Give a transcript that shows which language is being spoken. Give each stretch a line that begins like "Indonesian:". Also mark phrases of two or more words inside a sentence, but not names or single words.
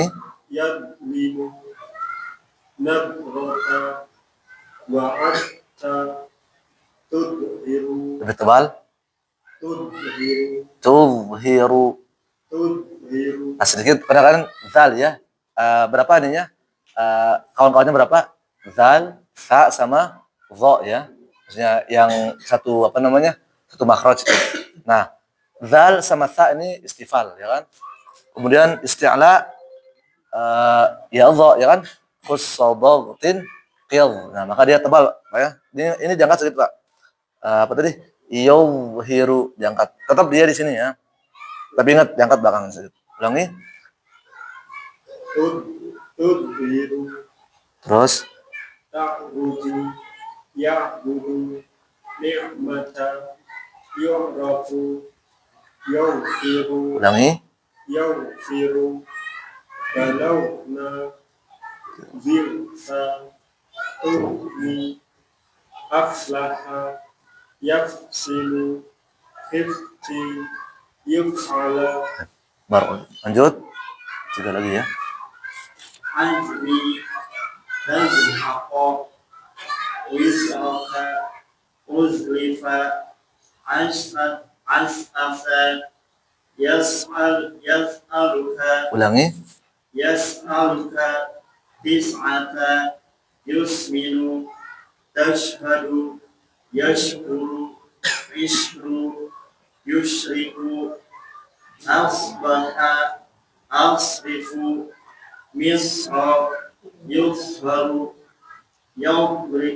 Arabic: يظلم نضرة وأتى تظهر
Indonesian: Lebih tebal.
Arabic: tudhiru Tuzhiru. tudhiru
Indonesian: Nah, sedikit kadang-kadang zal ya. Berapa ininya? Kawan-kawannya berapa? Zal, sa sama dha ya. Maksudnya yang satu apa namanya? Satu makhraj itu. Nah, zal sama sa ini istifal ya kan. Kemudian isti'la ya dha ya kan.
Arabic: خص ضغط قظ.
Indonesian: Nah, maka dia tebal Pak ya. Ini diangkat sedikit Pak. Apa tadi? Yuzhiru diangkat. Tetap dia di sini ya. Tapi ingat diangkat belakang sedikit. Ulangi.
Arabic: tudhiru
Indonesian: Terus
Arabic: تعرج يعبد نعمة يعرف يغفر
Indonesian: ulangi.
Arabic: يغفر بلونا زرت تهني أفلح يفصل خفت يفعل
Indonesian: Baru lanjut. Tiga lagi ya.
Arabic: عزمي تزحق وزرك أزلف عسأف يسألك
Indonesian: Ulangi.
Arabic: يسألك تسعة يسمن تشهد يشكر عشر يشرك أصبح أصرف مصر يظهر يضرب